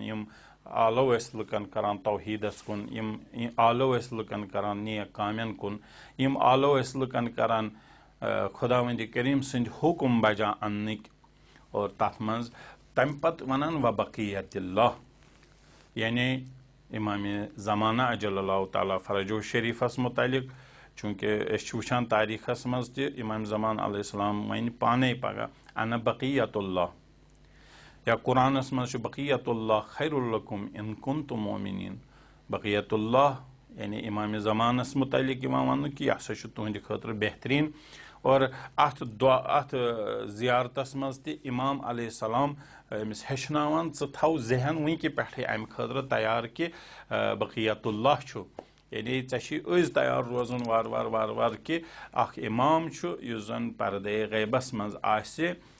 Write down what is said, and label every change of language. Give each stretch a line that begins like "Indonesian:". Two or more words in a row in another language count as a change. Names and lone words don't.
Kashmiri: यम आलो लुकन करान तौहीदस कुन यम आलो लुकन करान नेक कामन कुन यम आलो लुकन करान खुदावंद करीम सद हुकुम बजा अन्निक और तथ मज तम पत वनान व बक़ियतुल्लाह यानी इमाम ज़माना
Arabic: عجل الله تعالى فرجه
Kashmiri: शरीफस मुतालिक चूँकि वुचान तारीखस मज त इमाम ज़मान अलैहिस्सलाम वन पाने पगह
Arabic: أنا بقية الله
Kashmiri: या कुरानस मज
Arabic: بقية الله خير لكم إن كنتم مؤمنين
Kashmiri: बक़ियतुल्लाह यानी इमाम ज़मानस मुतालिक वन कि यह तुहंद खतर बेहतरीन और अथ ज़ियारतस मज त इमाम अलैहिस्सलाम अमिस हेचनावान थव जहन वनकि पे अम खतर तैयार कि बक़ियतुल्लाह यानी ऐज तैयार रोजन वार वार वार वार कि अख इमाम युस जन पर्दे गैबस मज आसे